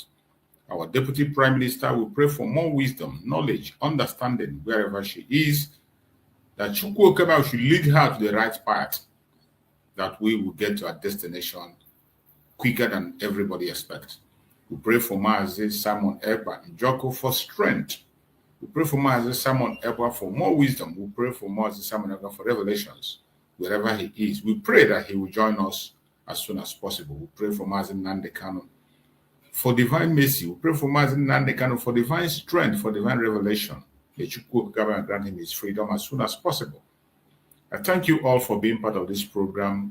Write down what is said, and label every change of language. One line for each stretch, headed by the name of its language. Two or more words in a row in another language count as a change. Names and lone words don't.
English: Our Deputy Prime Minister will pray for more wisdom, knowledge, understanding wherever she is, that Chukwu Okabiama should lead her to the right path, that we will get to our destination quicker than everybody expects. We pray for Mazi Simon Ekpa Njoku for strength. We pray for Mazi Simon Ekpa for more wisdom. We pray for Mazi Simon Ekpa for revelations, wherever he is. We pray that he will join us as soon as possible. We pray for Mazi Nandekano for divine mercy. We pray for Mazi Nandekano for divine strength, for divine revelation. May Chukwu Okabiama grant him his freedom as soon as possible. I thank you all for being part of this program.